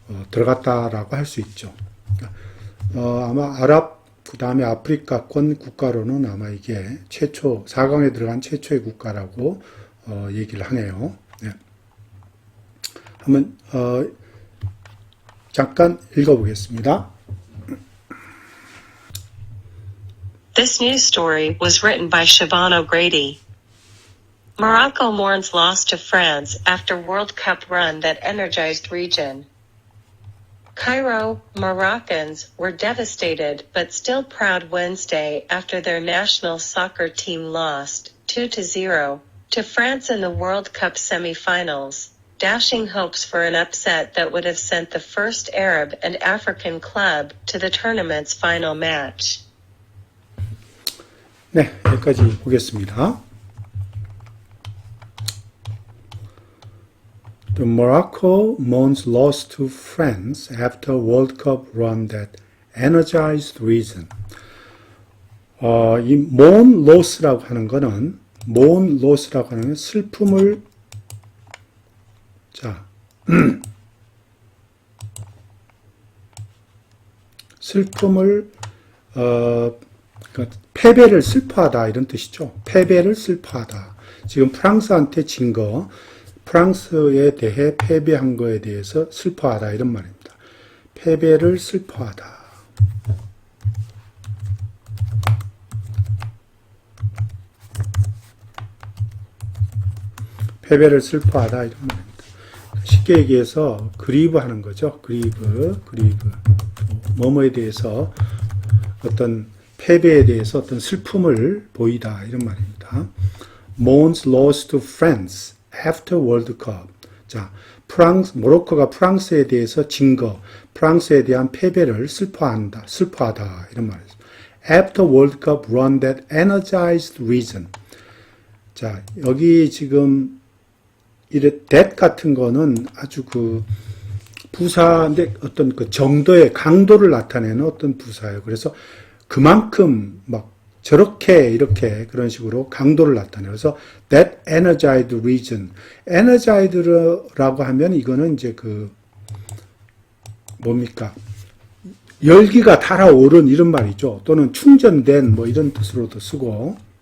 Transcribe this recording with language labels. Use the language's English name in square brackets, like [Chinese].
[Korean] 들어갔다라고 할 수 있죠. 아마 아랍 그 다음에 아프리카권 국가로는 아마 이게 최초 4강에 들어간 최초의 국가라고 얘기를 하네요. 네. 한번 잠깐 읽어보겠습니다. [English] This news story was written by Siobhan O'Grady. Morocco mourns loss to France after World Cup run that energized region. Cairo, Moroccans were devastated but still proud Wednesday after their national soccer team lost 2-0 to France in the World Cup semi-finals, dashing hopes for an upset that would have sent the first Arab and African club to the tournament's final match. [Korean] 네, 여기까지 보겠습니다. [English] The Morocco mourns loss to France after World Cup run that energized region. [Korean] 이 [English] mourn loss [Korean] 라고 하는 거는 mourn loss라고 하는 슬픔을 슬픔을 그러니까 패배를 슬퍼하다 이런 뜻이죠. 패배를 슬퍼하다. 지금 프랑스한테 진 거, 프랑스에 대해 패배한 거에 대해서 슬퍼하다 이런 말입니다. 패배를 슬퍼하다. 패배를 슬퍼하다 이런 말입니다. 쉽게 얘기해서 그리브 하는 거죠. 그리브. 뭐뭐에 대해서 어떤 패배에 대해서 어떤 슬픔을 보이다 이런 말입니다. [English] Mourns loss to France after World Cup. [Korean] 자, 모로코가 프랑스에 대해서 진 거, 프랑스에 대한 패배를 슬퍼하다 이런 말이죠. [English] After World Cup run that energized region. [Korean] 자, 여기 지금 that 같은 거는 아주 그 부사인데 어떤 그 정도의 강도를 나타내는 어떤 부사예요. 그래서 그만큼 막 저렇게 이렇게 그런 식으로 강도를 나타내요. 그래서 [English] that energized region. [Korean] energized라고 하면 이거는 이제 그 뭡니까? 열기가 달아오른 이런 말이죠. 또는 충전된 뭐 이런 뜻으로도 쓰고.